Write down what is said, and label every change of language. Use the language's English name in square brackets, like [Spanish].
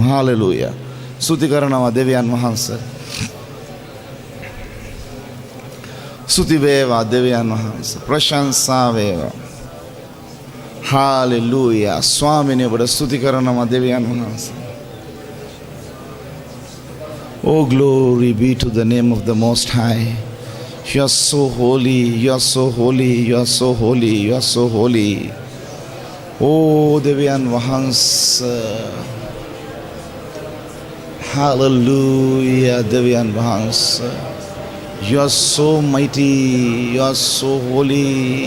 [Sinhala] Hallelujah. ස්තුති කරනවා දෙවියන් වහන්සේ. ස්තුති වේවා දෙවියන් වහන්සේ. ප්‍රශංසා වේවා. හාලෙලූයා. ස්වාමිනේ ඔබට ස්තුති කරනවා දෙවියන් වහන්සේ. [English] Oh, glory be to the name of the Most High. You are so holy, you are so holy, you are so holy, you are so holy. [Sinhala] Oh, දෙවියන් වහන්සේ. Hallelujah, දෙවියන් වහන්සේ. [English] You are so mighty, you are so holy.